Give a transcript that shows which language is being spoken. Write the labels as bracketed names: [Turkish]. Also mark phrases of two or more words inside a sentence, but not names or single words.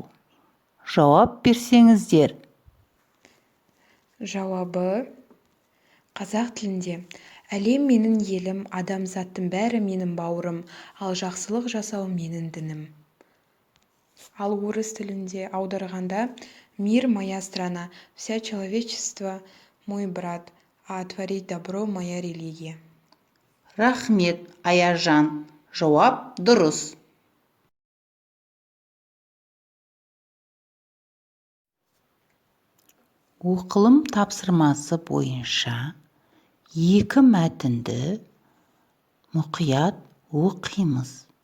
[Kazakh] Жауап берсеңіздер. Жауабы: қазақ тілінде әлем менің елім, адамзаттың бәрі менің бауырым, ал жақсылық жасау менің дінім. Ал орыс тілінде аударғанда: [Russian] мир моя страна, вся человечество мой брат, а творить добро моя религия. [Kazakh] Рахмет, Аяжан. Жауап дұрыс. Оқылым тапсырмасы бойынша екі мәтінді мұқият оқимыз.